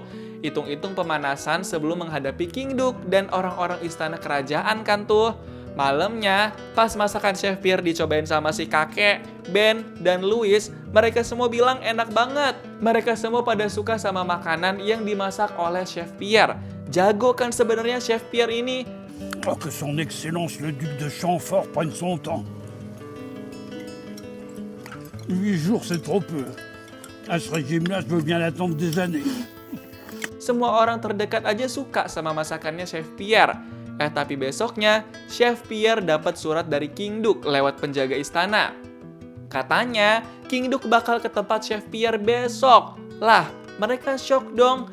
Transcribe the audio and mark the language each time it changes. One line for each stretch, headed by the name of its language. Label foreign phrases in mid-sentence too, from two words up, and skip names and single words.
Indonesian: Hitung-hitung pemanasan sebelum menghadapi King Duke dan orang-orang istana kerajaan kan tuh. Malamnya, pas masakan Chef Pierre dicobain sama si kakek, Ben, dan Louis, mereka semua bilang enak banget. Mereka semua pada suka sama makanan yang dimasak oleh Chef Pierre. Jago kan sebenarnya Chef Pierre ini?
French: Oh, que son excellence le duc de Chamfort prenne son temps. 8 jours, c'est trop peu. À ce régime-là, je veux bien l'attendre des années.
Indonesian: Semua orang terdekat aja suka sama masakannya Chef Pierre. Tapi besoknya, Chef Pierre dapat surat dari King Duke lewat penjaga istana. Katanya, King Duke bakal ke tempat Chef Pierre besok. Lah, mereka shock dong.